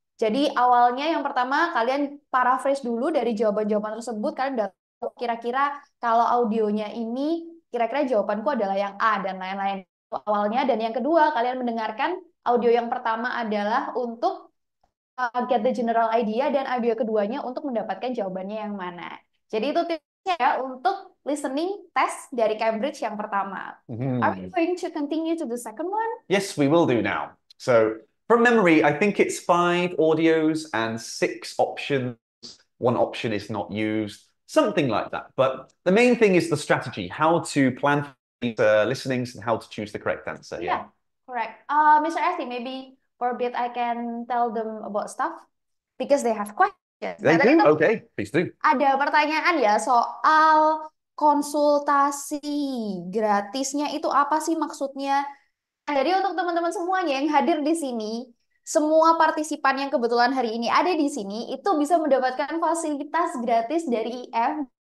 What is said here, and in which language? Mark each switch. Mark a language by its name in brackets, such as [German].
[Indonesian] Jadi awalnya yang pertama kalian paraphrase dulu dari jawaban-jawaban tersebut, kalian udah tahu kira-kira kalau audionya ini, kira-kira jawabanku adalah yang A dan lain-lain. Awalnya, dan yang kedua kalian mendengarkan audio yang pertama adalah untuk [English] get the general idea, [Indonesian] dan audio keduanya untuk mendapatkan jawabannya yang mana. Jadi itu tipsnya ya untuk listening test dari Cambridge yang pertama. [English] Are we going to continue to the second one? Yes, we will do now. So from memory, I think it's 5 audios and 6 options. 1 option is not used, something like that. But the main thing is the strategy, how to plan these listenings and how to choose the correct answer. Yeah, correct. Mr. Esti, maybe for a bit I can tell them about stuff because they have questions. They [Indonesian] Nah, tadi [English] do? [Indonesian] tuh [English] Okay, please do. [Indonesian] ada pertanyaan ya soal konsultasi gratisnya itu apa sih maksudnya? Nah, jadi untuk teman-teman semuanya yang hadir di sini, semua partisipan yang kebetulan hari ini ada di sini, itu bisa mendapatkan fasilitas gratis dari IF.